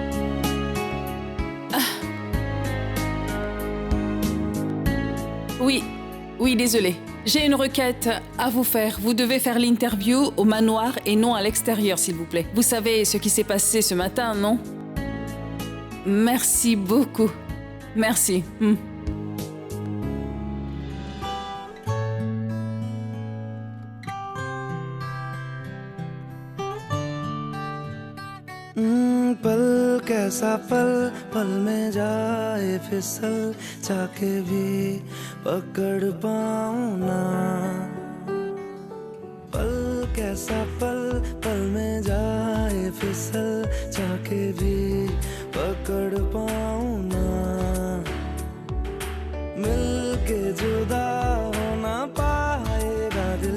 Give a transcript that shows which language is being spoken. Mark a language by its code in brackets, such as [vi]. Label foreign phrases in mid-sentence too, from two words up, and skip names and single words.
[fr] Oui, désolé. J'ai une requête à vous faire. Vous devez faire l'interview au manoir et non à l'extérieur, s'il vous plaît. Vous savez ce qui s'est passé ce matin, non? Merci beaucoup. Merci. [hi] पल कैसा पल पल में जाए फिसल जाके भी पकड़ पाऊं ना पल कैसा पल पल में जाए फिसल जाके भी पकड़ पाऊं ना मिल के जुदा हो ना पाएगा दिल